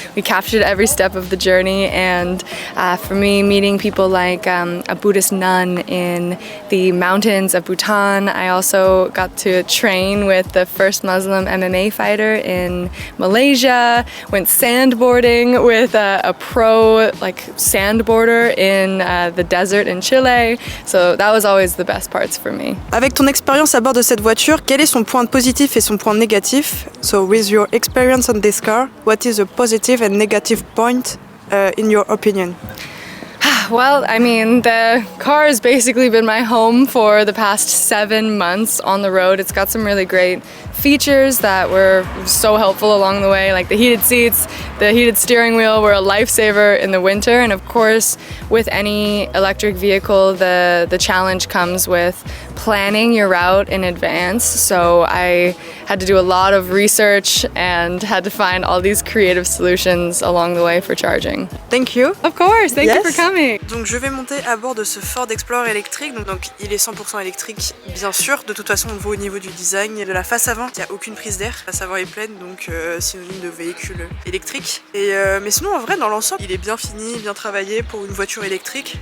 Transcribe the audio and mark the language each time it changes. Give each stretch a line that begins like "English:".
English: We captured every step of the journey, and for me, meeting people like a Buddhist nun in the mountains of Bhutan. I also got to train with the first Muslim MMA fighter in Malaysia. Went sandboarding with a pro sandboarder in the desert in Chile. So that was always the best parts for me.
French: Avec ton expérience à bord de cette voiture, quel est son point positif et son point négatif?
English: So with your experience on this car, what is a positive and negative point in your opinion? Well, I mean, the car has basically been my home for the past 7 months on the road. It's got some really great features that were so helpful along the way, like the heated seats, the heated steering wheel were a lifesaver in the winter, and of course with any electric vehicle the challenge comes with planning your route in advance, so I had to do a lot of research and had to find all these creative solutions along the way for charging. Thank you. Of course, thank you for coming.
French: Donc je vais monter à bord de ce Ford Explorer électrique, donc il est 100% électrique bien sûr, de toute façon on le voit au niveau du design et de la face avant. Il n'y a aucune prise d'air, la face avant est pleine, donc synonyme de véhicule électrique. Et, mais sinon en vrai dans l'ensemble il est bien fini, bien travaillé pour une voiture électrique.